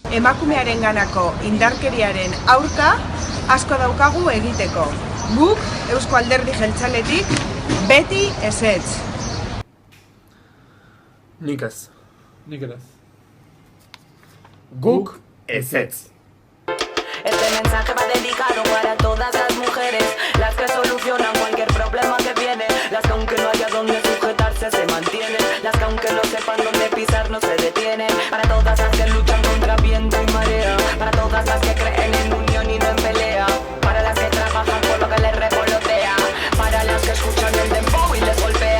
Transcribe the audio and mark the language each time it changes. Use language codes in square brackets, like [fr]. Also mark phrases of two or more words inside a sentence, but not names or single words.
[eu] Emakumearen ganako indarkeriaren aurka asko daukagu egiteko. Guk, Eusko Alderdi Jeltzaletik, beti ezetz. Nik ez. Nik ere. Guk ezetz. [es] Este mensaje va dedicado para todas las mujeres, las que solucionan cualquier problema que viene, las que aunque no haya donde sujetarse se mantienen, las que aunque no sepan dónde pisar no se detienen, para todas las que luchan contra viento y marea, para todas las que creen en unión y no en pelea, para las que trabajan por lo que les revolotea, para las que escuchan el dembow y les golpea.